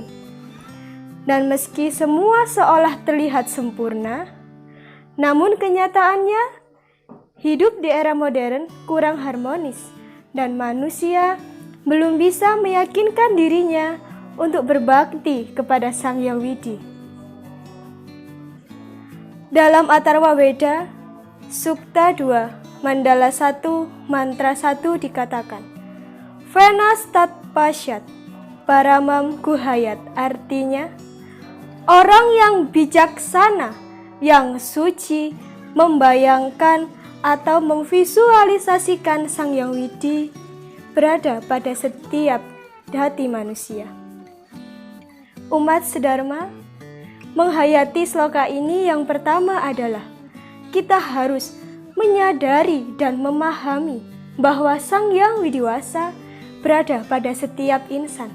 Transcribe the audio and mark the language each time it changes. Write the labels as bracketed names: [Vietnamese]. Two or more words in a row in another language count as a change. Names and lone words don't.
[Indonesian] Dan meski semua seolah terlihat sempurna, namun kenyataannya hidup di era modern kurang harmonis dan manusia belum bisa meyakinkan dirinya untuk berbakti kepada Sang Hyang Widi. Dalam Atharva Veda, Sukta 2, Mandala 1, Mantra 1 dikatakan, [Sanskrit] वेनः तत् पश्यत् परमं गुहा यत्, [Indonesian] artinya, orang yang bijaksana, yang suci, membayangkan atau memvisualisasikan Sang Hyang Widi berada pada setiap hati manusia. Umat sedharma, menghayati sloka ini yang pertama adalah kita harus menyadari dan memahami bahwa Sang Hyang Widiwasa berada pada setiap insan.